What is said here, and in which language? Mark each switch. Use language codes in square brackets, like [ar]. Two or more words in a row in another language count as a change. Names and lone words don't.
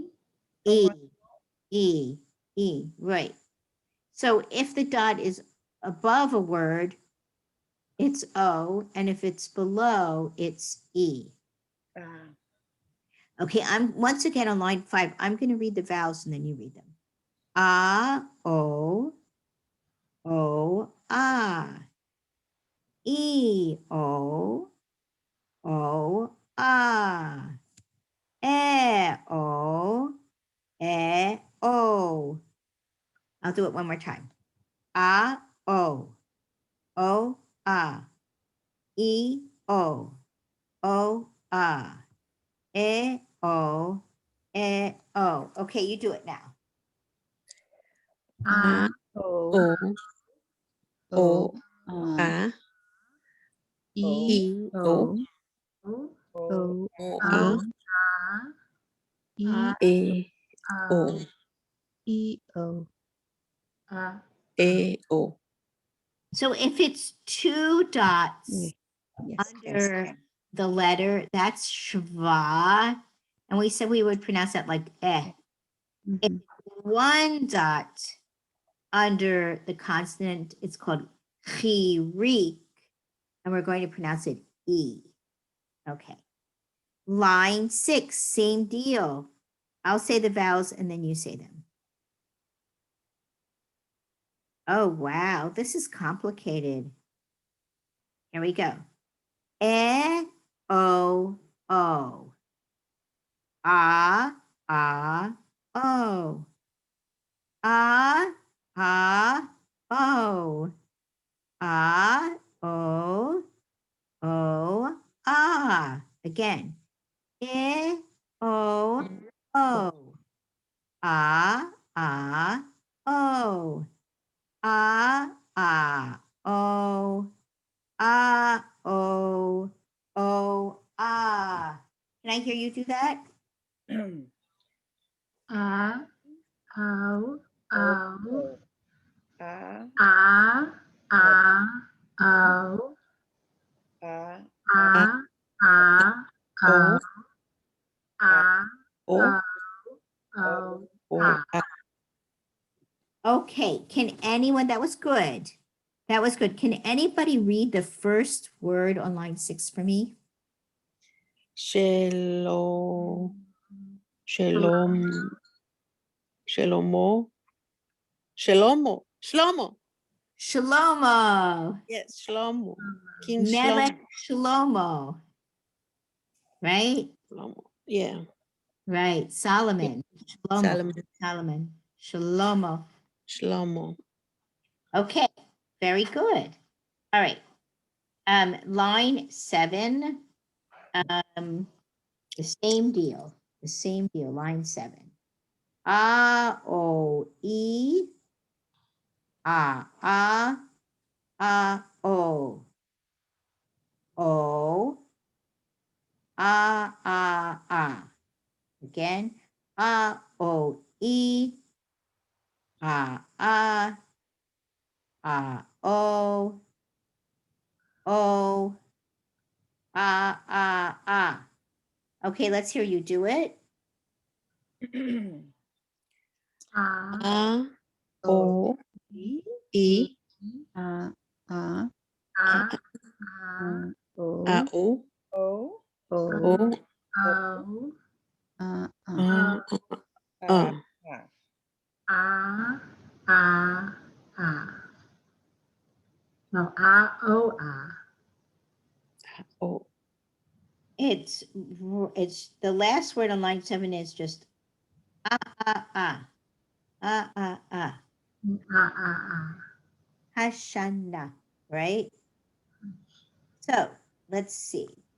[en] E, E, E, right. So if the dot is above a word, it's O, and if it's below, it's E. Okay, I'm once again on line 5. I'm going to read the vowels and then you read them. A, O, O, A. E, O, O, A. E, O, E, O. I'll do it one more time. A, O, O, A, E, O, O, A, E, O, E, O. Okay, you do it now. A, O, O, A, E, E, O, O, O, O, A, A, E, E, O, E, O. E, O. So if it's two dots Yes. under the letter, that's shva. And we said we would pronounce that like eh. Mhm. One dot under the consonant, it's called chirik. And we're going to pronounce it E. Okay. Line 6, same deal. I'll say the vowels and then you say them. Oh, wow. This is complicated. Here we go. E, O, O. A, A, O. A, A, O. A, O, O, A. Again. E, O, O. A, A, O. A, A, O. A, O, O, A. Can I hear you do that? A, O, O, A, A, A, O, A, A, A, O, A, O, O, O, A. A. Okay, can anyone, that was good. That was good. Can anybody read the first word on line 6 for me? Shalom, Shalom, Shalomo, Shalomo, Shlomo. Shlomo, Yes, Shlomo. King Melech Shlomo. Shlomo, right? Shlomo. Yeah, Right, Solomon, Shlomo, Solomon, Solomon, Shlomo. Shlomo. Okay, very good. All right. Line 7, the same deal, line 7. A, O, E, A, O, O, A. Again, A, O, E, A, O, O, A. Okay, let's hear you do it. A, A, O, E, A, A, A, O, A, O, O, O, O, O, A, A, A, A. A. No, A, O, A. O. It's the last word on line 7 is just A. A, A. Hashana, right? So let's see.